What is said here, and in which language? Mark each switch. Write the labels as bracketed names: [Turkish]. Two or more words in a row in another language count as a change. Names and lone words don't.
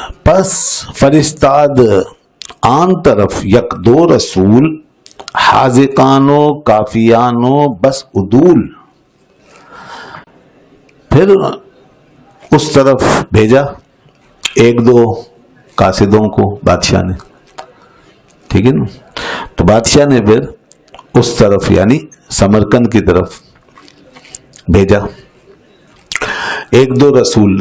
[Persian] پس فرستاد آن طرف یک دو رسول، حاذقانو کافیانو بس عدول. [Urdu] پھر اس طرف بھیجا ایک دو قاصدوں کو بادشاہ نے، ٹھیک ہے نا. تو بادشاہ نے پھر اس طرف یعنی سمرقند کی طرف بھیجا ایک دو رسول.